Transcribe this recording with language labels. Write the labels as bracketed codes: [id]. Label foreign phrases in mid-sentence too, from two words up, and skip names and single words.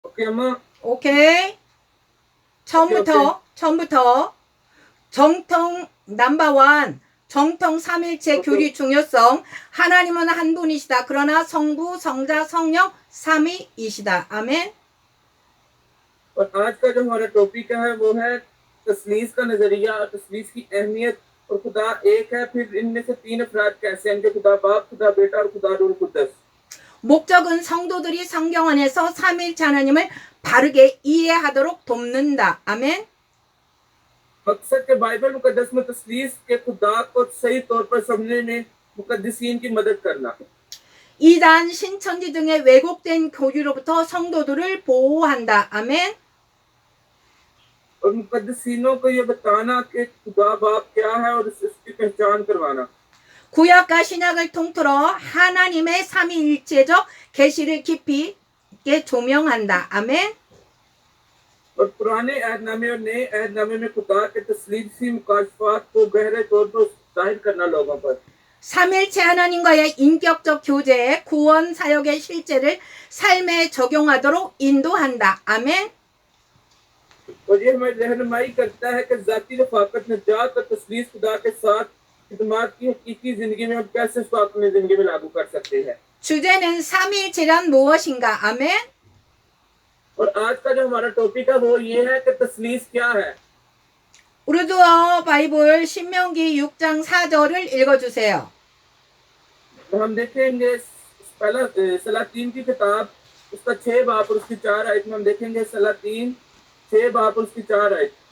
[ko] 오케이 엄마. 오케이. 처음부터 정통 넘버원, 정통 삼일체 교리 중요성. 하나님은 한 분이시다. 그러나 성부, 성자, 성령 삼위이시다. 아멘. [ur] اور آج کا جو ہمارا ٹاپک ہے وہ ہے تثلیث کا نظریہ اور تثلیث کی اہمیت اور خدا ایک ہے، پھر ان میں سے تین افراد کیسے ہیں، جو خدا باپ، خدا بیٹا اور خدا روح قدس. [ko] 목적은 성도들이 성경 안에서 삼일체 하나님을 바르게 이해하도록 돕는다. 아멘. [ur] مقصد کے بائبل مقدس میں تثلیث کے خدا کو صحیح طور پر سمجھنے میں مقدسین کی مدد کرنا. [ko] 이단, 신천지 등의 왜곡된 교리로부터 성도들을 보호한다. 아멘. [ur] اور مقدسینوں کو یہ بتانا کہ خدا باپ کیا ہے اور اس کی پہچان کروانا. [ko] 구약과 신약을 통틀어 하나님의 삼위일체적 계시를 깊이 있게 조명한다. 아멘. [ur] اور پرانے عہدنامے اور نئے عہدنامے میں خدا کے تثلیثی مکاشفات کو گہرے طور پر ظاہر کرنا لوگوں پر. [ko] 삼일체 하나님과의 인격적 교제, 구원 사역의 실제를 삶에 적용하도록 인도한다. 아멘. [ur] اور یہ ہمیں رہنمائی کرتا ہے کہ ذاتی رفاقت نجات اور تثلیث خدا کے ساتھ خدمت کی حقیقی زندگی میں ہم کیسے اس کو اپنی زندگی میں لاگو کر سکتے ہیں. [ko] 주제는 삼일체란 무엇인가? 아멘. [ur] اور آج کا جو ہمارا ٹاپک ہے وہ یہ ہے کہ تثلیث کیا ہے. [ko] 우르두어 바이블 신명기 6장 4절을 읽어주세요. [ur] تو ہم دیکھیں گے پہلا سلاطین کی کتاب اس کا 6 باب اور اس کی 4 آیت میں ہم دیکھیں گے سلاطین 6 باب اور اس کی 4 آیت.